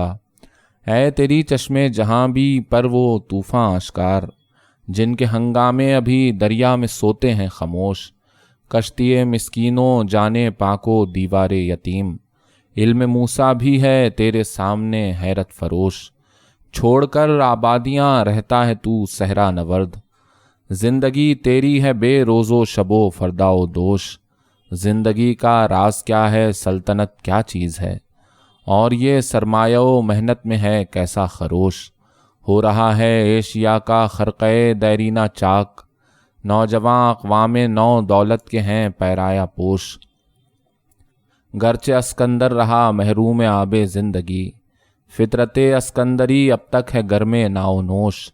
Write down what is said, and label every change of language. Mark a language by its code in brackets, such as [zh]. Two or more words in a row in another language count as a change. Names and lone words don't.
[ur] اے تیری چشمے جہاں بھی پر وہ طوفاں اشکار، جن کے ہنگامے ابھی دریا میں سوتے ہیں خاموش. کشتی مسکینوں جانے پاکو دیوار یتیم، علم موسیٰ بھی ہے تیرے سامنے حیرت فروش. چھوڑ کر آبادیاں رہتا ہے تو صحرا نورد، زندگی تیری ہے بے روز و شب و فردا و دوش. زندگی کا راز کیا ہے، سلطنت کیا چیز ہے، اور یہ سرمایہ و محنت میں ہے کیسا خروش. ہو رہا ہے ایشیا کا خرقہ دیرینہ چاک، نوجواں اقوام نو دولت کے ہیں پیرایا پوش. گرچہ اسکندر رہا محروم آب زندگی، فطرت اسکندری اب تک ہے گرم ناو نوش.